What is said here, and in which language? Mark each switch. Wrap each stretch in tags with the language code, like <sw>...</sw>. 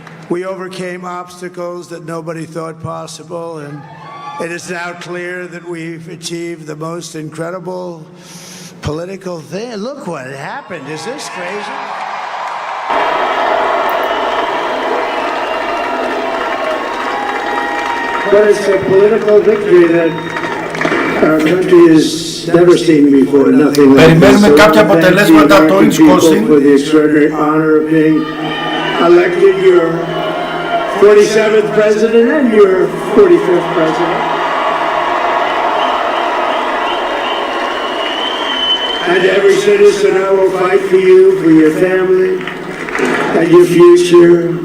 <en>We overcame obstacles that nobody thought possible, and it is now clear that we've achieved the most incredible political thing. Look what happened. Is this crazy? But it's a political victory that our country has never seen before. Nothing like</en> <el>Περιμένουμε κάποια αποτελέσματα από το Wisconsin.</el> <en>For the extraordinary honor of being elected your 47th president and your 45th president. And every citizen, I will fight for you, for your family, and your future.</en>